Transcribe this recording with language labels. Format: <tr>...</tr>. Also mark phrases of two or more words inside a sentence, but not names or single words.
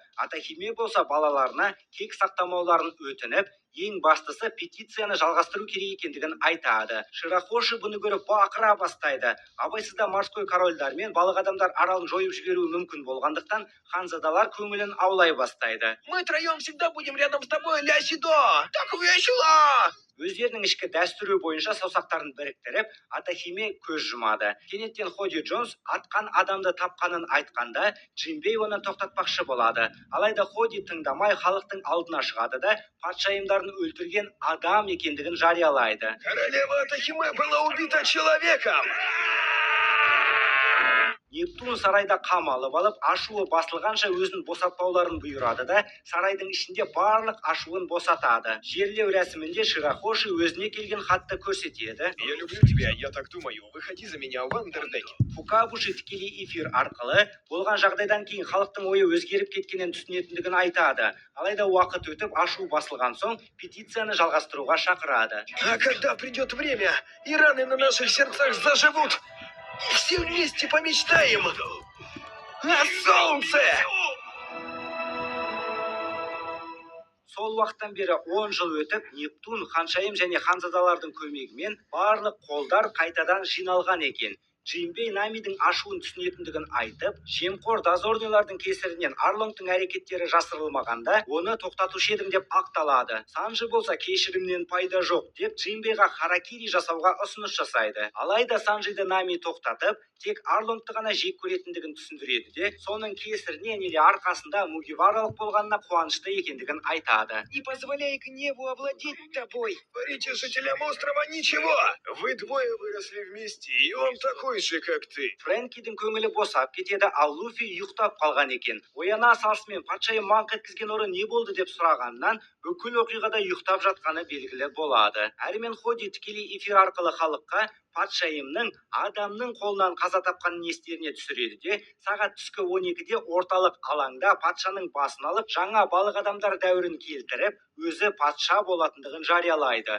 <kk>Атахиме болса балаларына кек сақтамауларын өтініп, ең бастысы петицияны жалғастыру керек екендігін айтады. Ширахоши бұны көріп бақыра бастайды. Абайсызда</kk> <ru>морской корольдар</ru> <kk>мен балық адамдар аралын жойып жіберуі мүмкін болғандықтан, ханзадалар көңілін аулай бастайды.</kk> <ru>Мы троем всегда будем рядом с тобой, Лясидо! Так весело!</ru> <kk>Өздерінің ішкі дәстүрі бойынша саусақтарын біріктіріп, Атахиме көз жұмады. Кенеттен Ходи Джонс атқан адамды тапқанын айтқанда, Джимбей оны тоқтатпақшы болады. Алайда Ходи тыңдамай халықтың алдына шығады да, патшайымдарын өлтірген адам екендігін жариялайды.</kk> <ru>Королева Атахиме была убита человеком!</ru> <kk>Нептун сарайда қамалып алып, ашуы басылғанша өзін босатпауларын бұйырады да, сарайдың ішінде барлық ашуын босатады. Жерлеу рәсімінде Ширахоши өзіне келген хатты көрсетеді.</kk> <ru>Я люблю тебя, я так думаю. Выходи за меня, Вандердекен.</ru> <kk>Фукабуши тікелей эфир арқылы болған жағдайдан кейін халықтың ойы өзгеріп кеткенін түсінетіндігін айтады. Алайда уақыт өтіп, ашу басылған соң петицияны жалғастыруға шақырады.</kk> <ru>А когда придет время, и раны на наших сердцах заживут, и все вместе помечтаем о солнце!</ru> <kk>Сол уақыттан бері 10 жыл өтіп, Нептун, ханшайым және ханзадалардың көмегімен барлық қолдар қайтадан жиналған екен. Джимбей Намидің ашуын түсінетіндігін айтып, жемқор дозорнилардың кесірінен Арлонгтың әрекеттері жасырылмағанда, оны тоқтатушы едім деп ақталады. Санжи болса кешірімнен пайда жоқ деп Джимбейға харакири жасауға ұсыныс жасайды. Алайда Санжиді Нами тоқтатып, тек Арлонгты ғана жек көретіндігін түсіндіреді де, соның кесірінен или арқасында Мугиваралық болғанына қуанышты екендігін айтады.</kk> <ru>Не позволяй гневу овладеть тобой. Говорите жителям острова ничего. Вы двое выросли вместе, и он такой же, как ты.</ru> <kk>Фрэнкидің көңілі босап кетеді, ал Луфи ұйықтап қалған екен. Ояна салысымен патшайым маңқ еткізген ұры не болды деп сұрағаннан, бүкіл оқиғада ұйықтап жатқаны белгілі болады. Әрмен Ходи тікелей эфир арқылы халыққа патшайымның адамның қолынан қаза тапқанын естеріне түсіреді де, сағат түскі 12-де орталық алаңда патшаның басын алып, жаңа балық адамдар дәуірін келтіріп, өзі патша болатындығын жариялайды.</kk>